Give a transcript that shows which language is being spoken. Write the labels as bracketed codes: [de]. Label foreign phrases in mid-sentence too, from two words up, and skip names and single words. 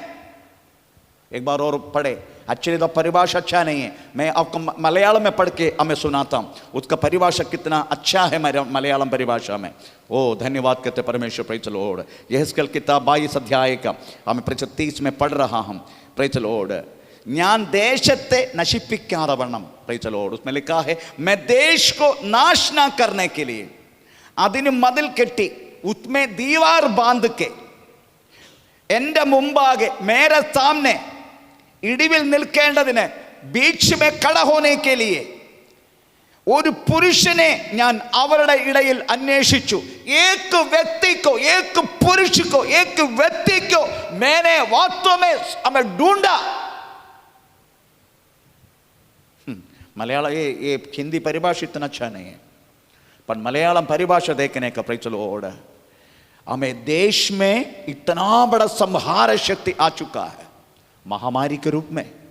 [hi] एक बार और पढ़े, एक्चुअली तो परिभाषा अच्छा नहीं है, मैं आपको मलयालम में पढ़ के हमें सुनाता हूँ, उसका परिभाषा कितना अच्छा है मेरे मलयालम परिभाषा में। ओ धन्यवाद कहते परमेश्वर। [en] Praise the Lord. [hi] यहेजकेल किताब 22 अध्याय का हमें 30 में पढ़ रहा हूँ। [en] Praise the Lord. [ml] ഞാൻ ദേശത്തെ നശിപ്പിക്കാതെ വണ്ണം, [en] Praise the Lord, [hi] उसमें लिखा है मैं देश को नाश ना करने के लिए [ml] അതിന് മതിൽ കെട്ടി [hi] उसमें दीवार बांध के [ml] എന്റെ മുമ്പാകെ [hi] मेरे सामने [ml] ഇടയിൽ നിൽക്കേണ്ടതിന് [hi] बीच में खड़ा होने के लिए [ml] ഒരു പുരുഷനെ ഞാൻ അവരുടെ ഇടയിൽ അന്വേഷിച്ചു. [hi] एक व्यक्ति को, एक पुरुष को, एक व्यक्ति को मैंने वास्तव में हमें ढूंढा. मलयालम ये हिंदी परिभाषा इतना अच्छा नहीं है, पर मलयालम परिभाषा देखने का [en] Praise the Lord, [hi] हमें देश में इतना बड़ा संहार शक्ति आ चुका है महामारी के रूप में.